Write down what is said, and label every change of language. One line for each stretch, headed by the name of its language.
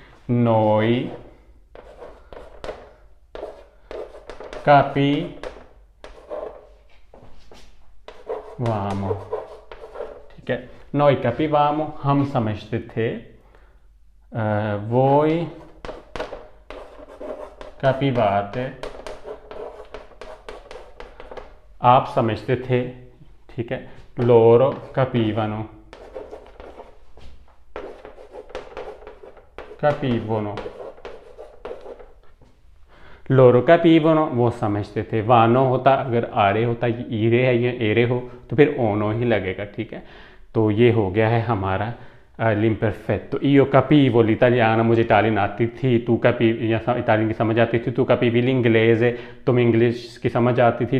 Italian: noi capivamo, ठीक है, noi capivamo,
Hindi: हम समझते थे।
Italian: voi capivate,
Hindi: आप समझते थे, ठीक है।
Italian: loro capivano, capivano, loro capivano,
Hindi: वो समझते थे। वानो होता, अगर आरे होता, ये ईरे है या एरे हो तो फिर ओनो ही लगेगा, ठीक है। तो ये हो गया है हमारा l'imperfetto।
Italian: io capivo l'italiano,
Hindi: मुझे इटालियन आती थी, तू capivi, या इटालियन की समझ आती थी, तू
Italian: capivi l'inglese,
Hindi: तुम्हें इंग्लिश की समझ आती थी।